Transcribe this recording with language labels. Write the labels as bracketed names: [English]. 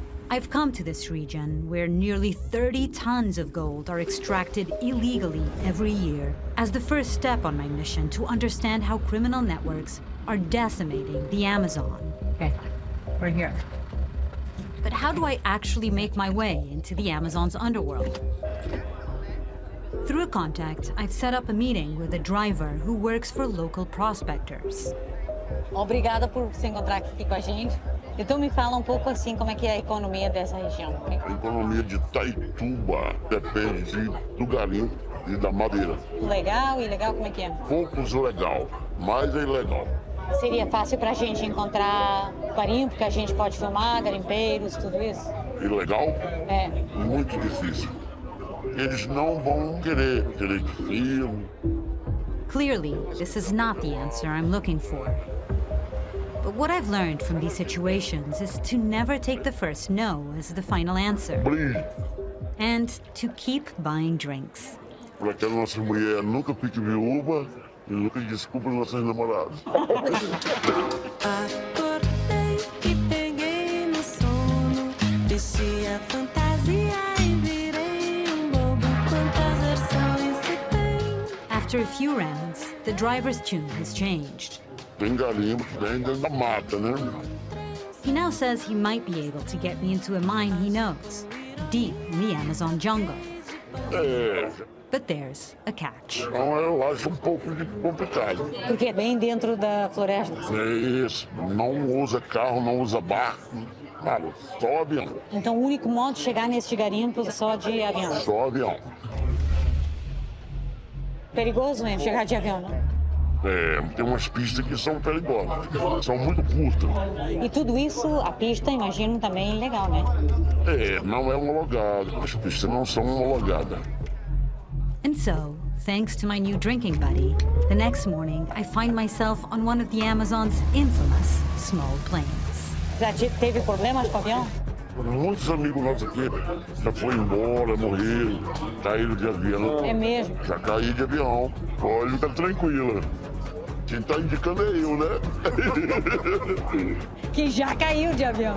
[English] I've come to this region where nearly 30 tons of gold are extracted illegally every year as the first step on my mission to understand how criminal networks are decimating the Amazon. Okay, we're here. But how do I actually make my way into the Amazon's underworld? Through a contact, I've set up a meeting with a driver who works for local prospectors. [Portuguese] Obrigada por se encontrar aqui com a gente. Então me fala pouco assim como é que é a economia dessa região. A economia de Itaituba depende do garimpo e da madeira. Legal e ilegal, como é que é? Poucos legal, mais é ilegal. Seria fácil pra gente encontrar garimpo que a gente pode filmar, garimpeiros, tudo isso? Ilegal? É. Muito difícil. Eles não vão querer que filme. [English] Clearly, this is not the answer I'm looking for. But what I've learned from these situations is to never take the first no as the final answer. [Portuguese] Brilho. [English] And to keep buying drinks. [Portuguese] Para que a nossa mulher nunca fique viúva e nunca desculpe nossas namoradas. Acordei e peguei no sono. Vesti a fantasia e virei bobo. Quantas versões se tem? [English] After a few rounds, the driver's tune has changed. [Portuguese] Tem garimpo que vem dentro da mata, né? [English] He now says he might be able to get me into a mine he knows, deep in the Amazon jungle. [Portuguese] É. [English] But there's a catch. [Portuguese] Então eu acho pouco complicado. Porque é bem dentro da floresta. É isso. Não usa carro, não usa barco. Nada, só avião. Então o único modo de chegar nesse garimpo é só de avião. Só avião. Perigoso mesmo chegar de avião, né? É, tem umas pistas que são perigosas. São muito curtas. E tudo isso, a pista, imagino, também legal, né? É, não é homologada. As pistas não são homologadas. [English] And so, thanks to my new drinking buddy, the next morning I find myself on one of the Amazon's infamous small planes. [Portuguese] Já teve problemas com o avião? Muitos amigos nossos aqui já foram embora, morreram, caíram de avião. É mesmo? Já caí de avião. Pode ficar tranquila. quem tá indicando é eu, né? Que já caiu de avião.